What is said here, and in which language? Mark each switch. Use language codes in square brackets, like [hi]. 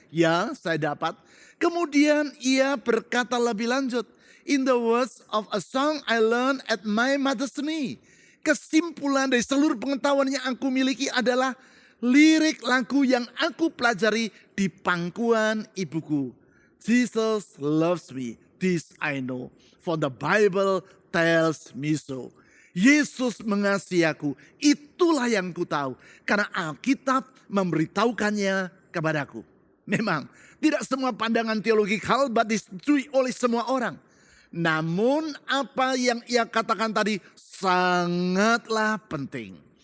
[id] Ya, saya dapat. Kemudian ia berkata lebih lanjut, [en] "In the words of a song I learned at my mother's knee." [id] Kesimpulan dari seluruh pengetahuan yang aku miliki adalah lirik lagu yang aku pelajari di pangkuan ibuku. [en] Jesus loves me, this I know, for the Bible tells me so. [id] Yesus mengasihi aku, itulah yang ku tahu, karena Alkitab memberitahukannya kepadaku. Memang tidak semua pandangan teologi Karl Barth disetujui oleh semua orang. Namun apa yang ia katakan tadi sangatlah penting.